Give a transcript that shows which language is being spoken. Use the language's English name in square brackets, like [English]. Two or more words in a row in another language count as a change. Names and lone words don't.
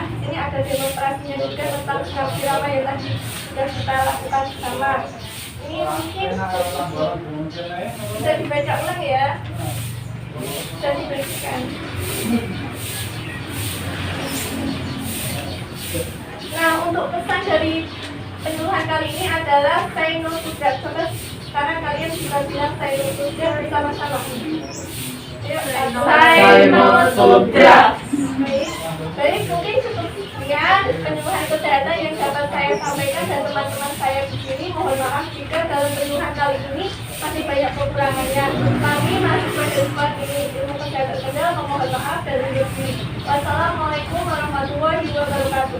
[Indonesian] Di sini ada demonstrasinya juga tentang drama yang tadi sudah kita lakukan bersama. Ini mungkin bisa dibaca ulang ya, bisa diberikan. Nah, untuk pesan dari penyuluhan kali ini adalah [English] say no to drugs. [Indonesian] Coba sekarang kalian bisa bilang [English] say no to drugs [Indonesian] bersama-sama. [English] Say no to drugs. [Indonesian] Baik, mungkin cukup sekian penyuluhan kesehatan yang dapat saya sampaikan dan teman-teman saya di sini. Mohon maaf jika dalam penyuluhan kali ini masih banyak kekurangannya. Kami mahasiswa Dewan ini ilmu kesehatan kendal memohon maaf dan undur diri. [Arabic] والسلام عليكم ورحمة الله وبركاته.